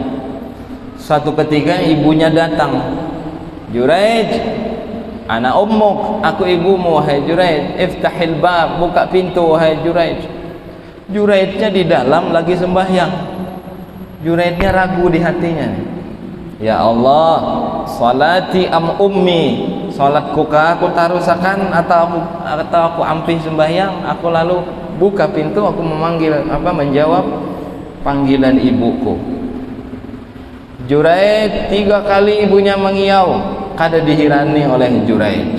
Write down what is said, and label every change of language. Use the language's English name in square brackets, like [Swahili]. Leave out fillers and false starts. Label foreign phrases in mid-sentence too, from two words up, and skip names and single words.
[Indonesian] Suatu ketika ibunya datang, Juraij, [Arabic] أنا أمك, [Indonesian] aku ibumu wahai Juraij, [Arabic] افتح الباب, [Indonesian] buka pintu wahai Juraij. Juraijnya di dalam lagi sembahyang. Juraijnya ragu di hatinya, [Arabic] يا الله، صلاتي أم أمي, [Banjar] salatku kah aku tarusakan atau aku ampih sembahyang. [Indonesian] Aku lalu buka pintu, aku menjawab panggilan ibuku. [Banjar] Juraij 3 kali ibunya mengiau, kada dihirani oleh Juraij.